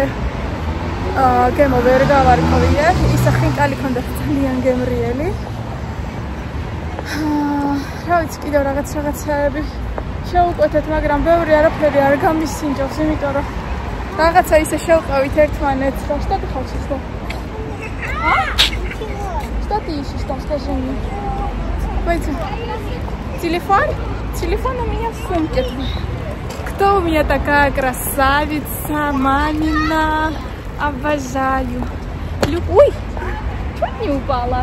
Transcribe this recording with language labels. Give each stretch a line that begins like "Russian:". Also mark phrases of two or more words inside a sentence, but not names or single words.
Georgian: გემო ვერ გავარკვიე, ისა ხინკალი ქონდა ძალიან გემრიელი. რა ვიცი, კიდევ რაღაცები შევუკვეთეთ, მაგრამ ბევრი არაფერი არ გამისინჯავს, იმიტომ რომ რაღაცა ისე შევყავით ერთმანეთს.
Russian: Что ты хочешь? Что ты ищешь там, скажи мне? Пойдем. Телефон? Телефон у меня в сумке. Кто у меня такая красавица, мамина? Обожаю. Ой, чуть не упала.